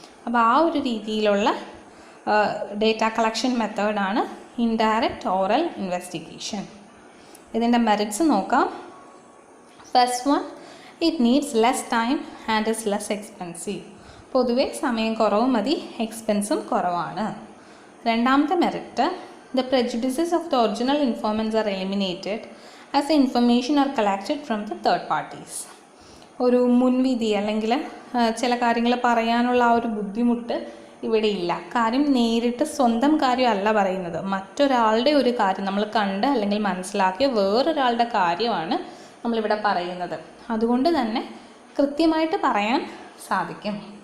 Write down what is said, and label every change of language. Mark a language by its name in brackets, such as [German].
[Malayalam] അപ്പോൾ ആ ഒരു രീതിയിലുള്ള ഡേറ്റ കളക്ഷൻ മെത്തേഡാണ് ഇൻഡയറക്റ്റ് ഓറൽ ഇൻവെസ്റ്റിഗേഷൻ. ഇതിൻ്റെ മെറിറ്റ്സ് നോക്കാം. [English] First one, it needs less time and is less expensive. [Malayalam] പൊതുവെ സമയം കുറവ് മതി, എക്സ്പെൻസും കുറവാണ്. രണ്ടാമത്തെ merit, [English] The prejudices of the original informants are eliminated as the information are collected from the third parties. [Malayalam] ഒരു മുൻവിധി അല്ലെങ്കിൽ ചില കാര്യങ്ങൾ പറയാനുള്ള ആ ഒരു ബുദ്ധിമുട്ട് ഇവിടെ ഇല്ല. കാര്യം നേരിട്ട് സ്വന്തം കാര്യമല്ല പറയുന്നത്, മറ്റൊരാളുടെ ഒരു കാര്യം നമ്മൾ കണ്ട് അല്ലെങ്കിൽ മനസ്സിലാക്കിയ വേറൊരാളുടെ കാര്യമാണ് നമ്മളിവിടെ പറയുന്നത്. അതുകൊണ്ട് തന്നെ കൃത്യമായിട്ട് പറയാൻ സാധിക്കും.